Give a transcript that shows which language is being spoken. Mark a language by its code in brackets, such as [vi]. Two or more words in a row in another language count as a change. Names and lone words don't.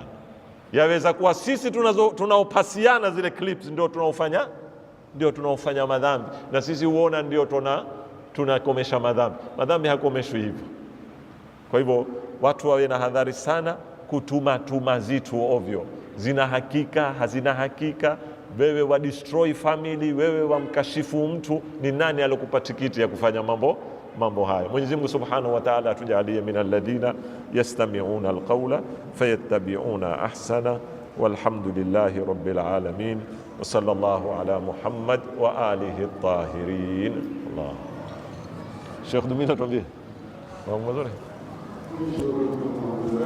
[sw] Yaweza kuwa sisi tunaopasiana zile clips ndio tunaofanya madhambi, na sisi huona ndio tunakomesha madhambi. Madhambi hakomeshwi hivyo. Kwa hivyo watu wawe na hadhari sana kutuma zitu ovyo, zina hakika hazina hakika. Wewe wa [en] destroy family, [sw] wewe wa mkashifu mtu, ni nani alokupa tikiti ya kufanya mambo haya? Mwenyezi Mungu [ar] سبحانه وتعالى atujalie من الذين يستمعون القول فيتبعون أحسنه والحمد لله رب العالمين وصلى الله على محمد وآله الطاهرين. الله. [sw] Sheikh Dumina tuambie mambo mazuri.